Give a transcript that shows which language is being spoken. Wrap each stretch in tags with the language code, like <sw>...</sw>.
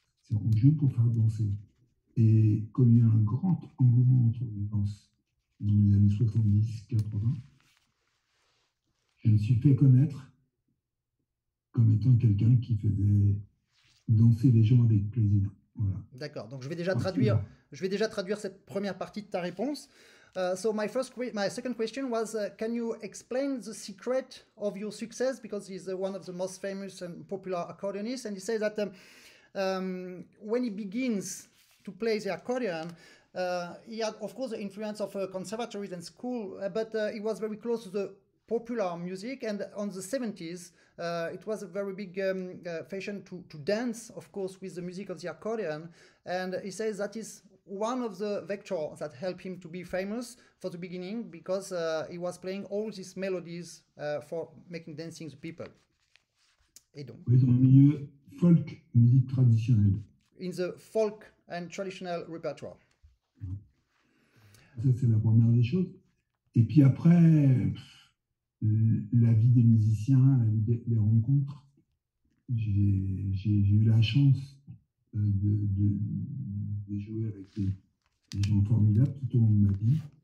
<fr>On joue pour faire danser. Et comme il y a un grand engouement autour de danse dans les années 70-80, je me suis fait connaître comme étant quelqu'un qui faisait danser les gens avec plaisir. Voilà. D'accord, donc je vais déjà traduire cette première partie de ta réponse.</fr> <en>So my second question was, can you explain the secret of your success? Because he's one of the most famous and popular accordionists, and he says that when he begins to play the accordion, he had, of course, the influence of conservatories and school, but he was very close to the popular music, and on the 70s, it was a very big fashion to dance, of course, with the music of the accordion, and he says that is one of the vectors that helped him to be famous for the beginning, because he was playing all these melodies for making dancing the people.</en> <fr>Et donc, oui, dans le milieu folk, musique traditionnelle.</fr> <en>In the folk and traditional repertoire.</en> <fr>Ça, c'est la première des choses. Et puis après, la vie des musiciens, les rencontres, j'ai eu la chance de jouer avec des gens formidables tout au long de ma vie.</fr>